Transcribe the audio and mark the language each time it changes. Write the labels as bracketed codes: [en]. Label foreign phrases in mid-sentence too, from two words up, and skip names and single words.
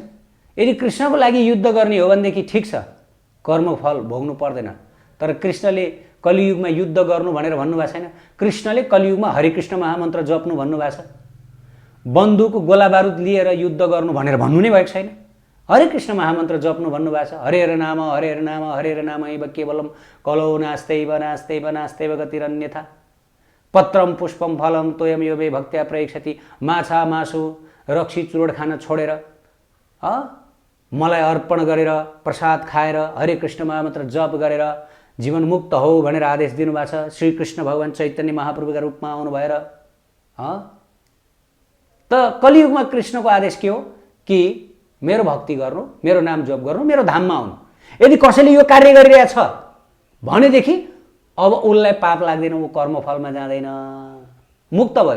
[ne] यदि कृष्णको लागि युद्ध गर्ने हो भनेदेखि ठिक छ, कर्मफल भोग्नु पर्दैन। तर कृष्णले कलियुगमा युद्ध गर्नु भनेर भन्नुभएको छैन। कृष्णले कलियुगमा हरिकृष्ण महामन्त्र जप्नु भन्नुभएको छ। बन्दुक गोला बारुद लिएर युद्ध गर्नु भनेर भन्नु नै भएको छैन। हरिकृष्ण महामन्त्र जप्नु भन्नुभएको छ। [sa] हरे हर नाम हरे हर नाम हरे हर नाम एव केवलम कलौ नास्त्यैव नास्त्यैव नास्त्यैव गतिरन्यथा पत्रम पुष्पम फलम तोयम यो वे भक्त्या प्रयक्षति। [ne] माछा मासु रक्सी चुरोट खान छोडेर मलाई अर्पण गरेर प्रसाद खाएर हरे कृष्ण महामन्त्र जप गरेर जीवन मुक्त हो भनेर आदेश दिनुभएको छ। श्रीकृष्ण भगवान चैतन्य महाप्रभुका रूपमा आउनु भएर त कलियुगमा कृष्णको आदेश के हो कि मेरो भक्ति गर्नु, मेरो नाम जप गर्नु, मेरो धाममा आउनु। यदि कसैले यो कार्य गरिरहेछ भनेदेखि अब उसलाई पाप लाग्दैन, ऊ कर्मफलमा जाँदैन, मुक्त भयो।